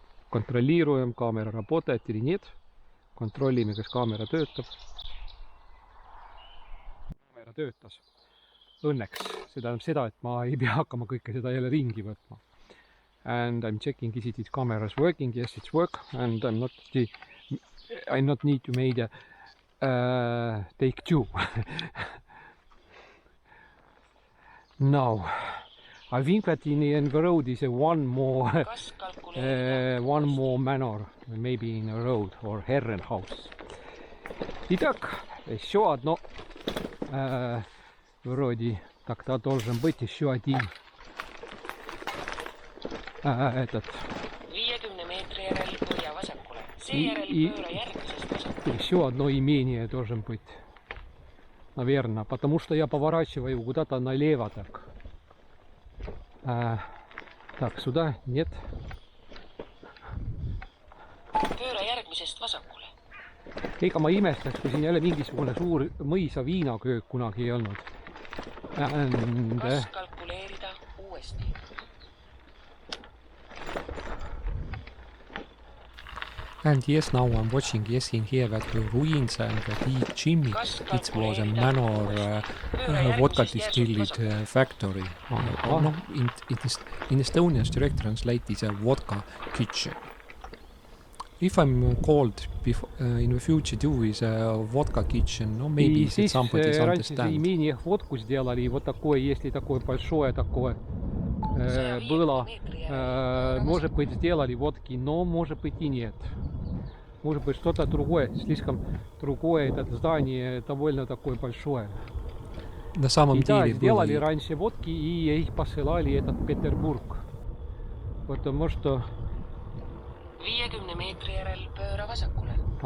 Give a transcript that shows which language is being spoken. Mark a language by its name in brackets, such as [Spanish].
[Russian] Контролируем, камера работает или нет. [Estonian] Kontrollime, kas kaamera töötab. Kaamera töötas. Õnneks. See tähendab seda, et ma ei pea hakkama kõike seda jälle ringi võtma. [English] And I'm checking is it cameras working. Yes, it's work. And I not need to make a take 2. Now, I think that in the road is one more manor, maybe in a road or Herren house. [Russian] Итак, еще одно вроде так-то должен быть еще один этот. [Estonian] 50 meetri järel põhja vasakule. Seejärel pööra järgmisest vasakule. [Russian] Еще одно имение должен быть, наверное, потому что я поворачиваю куда-то налево так. Так, сюда нет. [Estonian] Pööra järgmisest vasakule. Ega ma imestaks, kui siin jälle mingisugune suur mõisa viinaköök kunagi ei olnud. Kas kalkuleerida uuesti? [English] And yes, now I'm watching, yes, in here that the ruins and the big chimney, it was a manor vodka distilled factory. No, in Estonia's direct translate is a vodka kitchen. If I'm called in the future to is a vodka kitchen, no maybe somebody understands. [Russian] Имение водку сделали, вот такое, если такое большое такое было, может быть, сделали водки, но может быть и нет. Может быть, что-то другое, слишком другое, это здание довольно такое большое. На самом деле сделали раньше водки, и их посылали этот Петербург. Потому что [Estonian] 50 meetri järel pööra vasakule.